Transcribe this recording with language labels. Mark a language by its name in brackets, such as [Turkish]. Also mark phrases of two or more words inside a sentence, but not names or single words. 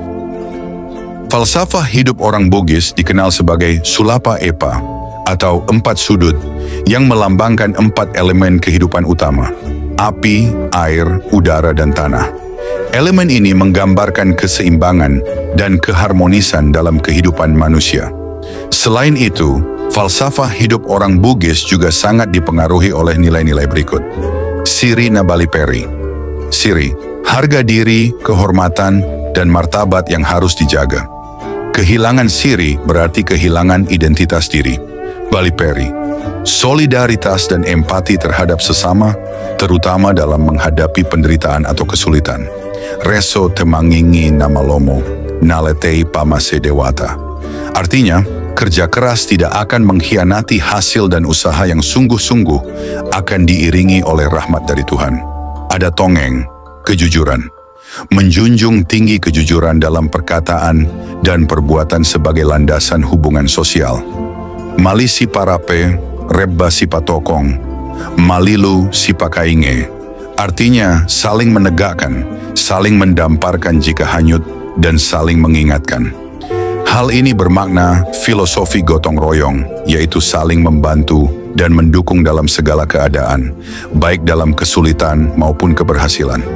[Indonesian] Falsafah hidup orang Bugis dikenal sebagai Sulapa Epa atau 4 sudut yang melambangkan 4 elemen kehidupan utama: api, air, udara, dan tanah. Elemen ini menggambarkan keseimbangan dan keharmonisan dalam kehidupan manusia. Selain itu, falsafah hidup orang Bugis juga sangat dipengaruhi oleh nilai-nilai berikut. Siri Nabaliperi. Siri, harga diri, kehormatan, dan martabat yang harus dijaga. Kehilangan siri berarti kehilangan identitas diri. Baliperi, solidaritas dan empati terhadap sesama, terutama dalam menghadapi penderitaan atau kesulitan. [Buginese] Reso temangingi namalomo, naletei pamase dewata. [Indonesian] Artinya, kerja keras tidak akan mengkhianati hasil dan usaha yang sungguh-sungguh akan diiringi oleh rahmat dari Tuhan. Ada tongeng, kejujuran. Menjunjung tinggi kejujuran dalam perkataan dan perbuatan sebagai landasan hubungan sosial. [Buginese] Mali si parape, rebba si patokong, malilu si pakainge. [Indonesian] Artinya saling menegakkan, saling mendamparkan jika hanyut, dan saling mengingatkan. Hal ini bermakna filosofi gotong royong, yaitu saling membantu dan mendukung dalam segala keadaan, baik dalam kesulitan maupun keberhasilan.